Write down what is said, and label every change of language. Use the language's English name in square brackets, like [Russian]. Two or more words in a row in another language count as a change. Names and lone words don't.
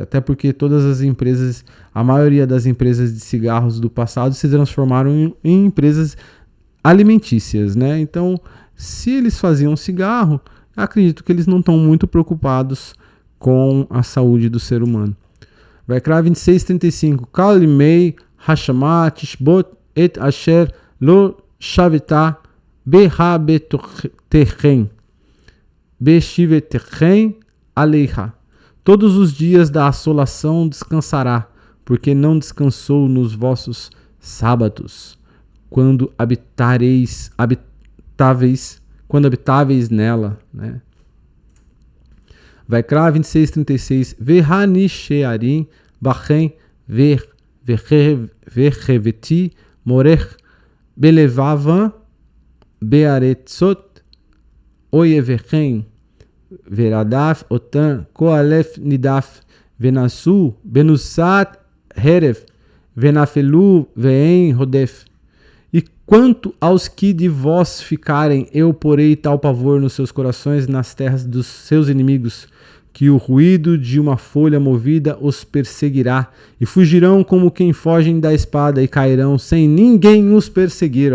[Portuguese] Até porque todas as empresas, a maioria das empresas de cigarros do passado se transformaram em empresas alimentícias, né? Então, se eles faziam cigarro, acredito que eles não estão muito preocupados com a saúde do ser humano. [Hebrew] Vaikra 26:35. כל ימי השמה תשבת את אשר לא שבתה בשבתתיכם בשבתכם עליה. [Portuguese] Todos os dias da assolação descansará, porque não descansou nos vossos sábados, quando habitáveis nela, né? [Hebrew] Vaikra 26:36. והנשארים בכם והבאתי מרך בלבבם בארצת איביהם ורדף אתם קול עלה נדף ונסו מנסת חרב ונפלו ואין רדף. [Portuguese] E quanto aos que de vós ficarem, eu porei tal pavor nos seus corações, nas terras dos seus inimigos, que o ruído de uma folha movida os perseguirá, e fugirão como quem fogem da espada, e cairão sem ninguém os perseguir.